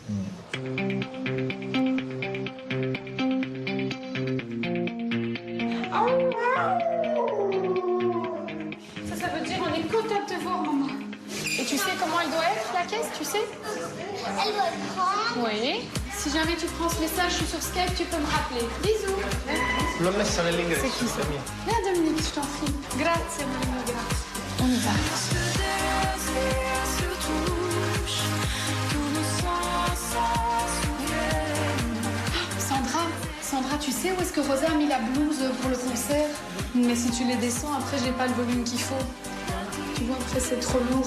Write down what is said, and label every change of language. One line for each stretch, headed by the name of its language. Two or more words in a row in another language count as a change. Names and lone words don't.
French: Ça veut dire on est content de te voir, maman. Et tu sais comment elle doit être, la caisse, tu sais? Elle doit le prendre. Oui. Si jamais tu prends ce message, je suis sur Skype, tu peux me rappeler. Bisous.
Italian: L'ho messa nell'ingresso.
French: C'est qui ça? Viens, Dominique, je t'en prie.
Italian: Grazie, Dominique, grazie.
French: On y va. Sandra, tu sais où est-ce que Rosa a mis la blouse pour le concert? Mais si tu les descends, après, j'ai pas le volume qu'il faut. Tu vois, après, c'est trop lourd.